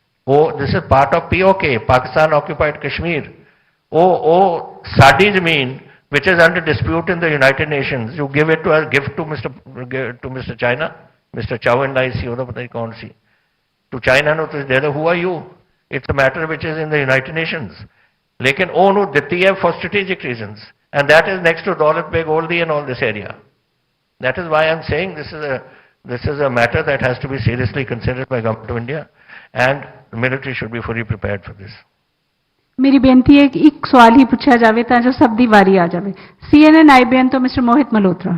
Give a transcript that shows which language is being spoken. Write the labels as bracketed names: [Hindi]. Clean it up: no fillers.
[English] ਉਹ this is part of POK, Pakistan occupied Kashmir. [Punjabi] ਉਹ ਸਾਡੀ ਜ਼ਮੀਨ [English] which is under dispute in the United Nations, you give it to us, give to Mr. China, Mr. [Punjabi] Chow and Lai ਸੀ, ਉਹਦਾ ਪਤਾ ਨਹੀਂ ਕੌਣ ਸੀ, [English] to China [Punjabi] ਨੂੰ ਤੁਸੀਂ ਦੇ ਦਿਓ. [English] who are you? It's a matter which is in the United Nations. [Punjabi] ਲੇਕਿਨ ਉਹਨੂੰ ਦਿੱਤੀ ਹੈ [English] for strategic reasons. And that is next to Daulat Beg Oldi and all this area. That is why I am saying this is a matter that has to be seriously considered by Government of India, and the military should be fully prepared for this. [Punjabi] ਮੇਰੀ ਬੇਨਤੀ ਹੈ ਕਿ ਇੱਕ ਸਵਾਲ ਹੀ ਪੁੱਛਿਆ ਜਾਵੇ ਤਾਂ ਜੋ ਸਭ ਦੀ ਵਾਰੀ ਆ ਜਾਵੇ. CNN IBN ਤੋਂ ਮਿਸਟਰ ਮੋਹਿਤ ਮਲਹੋਤਰਾ.